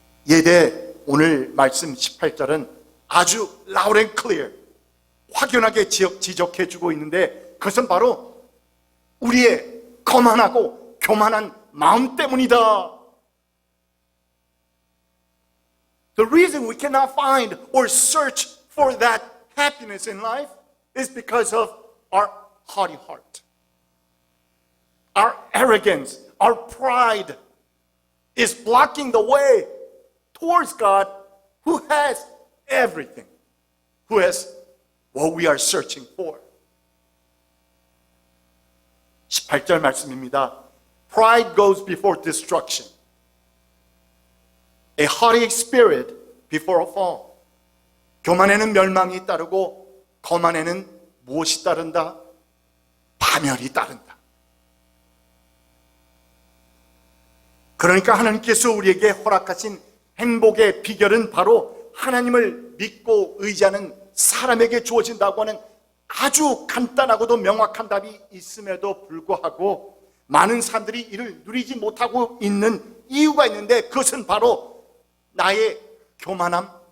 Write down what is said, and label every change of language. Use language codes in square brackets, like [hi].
[ko] 이에 대해 오늘 말씀 18절은 아주 [en] loud and clear, [ko] 확연하게 지적해 주고 있는데, 그것은 바로 우리의 거만하고 교만한 마음 때문이다. [en] The reason we cannot find or search for that happiness in life is because of our haughty heart. Our arrogance, our pride is blocking the way towards God who has everything, who has what we are searching for. [ko] 18절 말씀입니다. [en] Pride goes before destruction. A haughty spirit before a fall. [ko] 교만에는 멸망이 따르고 거만에는 무엇이 따른다? 파멸이 따른다. 그러니까 하나님께서 우리에게 허락하신 행복의 비결은 바로 하나님을 믿고 의지하는 사람에게 주어진다고 하는 아주 간단하고도 명확한 답이 있음에도 불구하고 많은 사람들이 이를 누리지 못하고 있는 이유가 있는데, 그것은 바로 나의 교만함,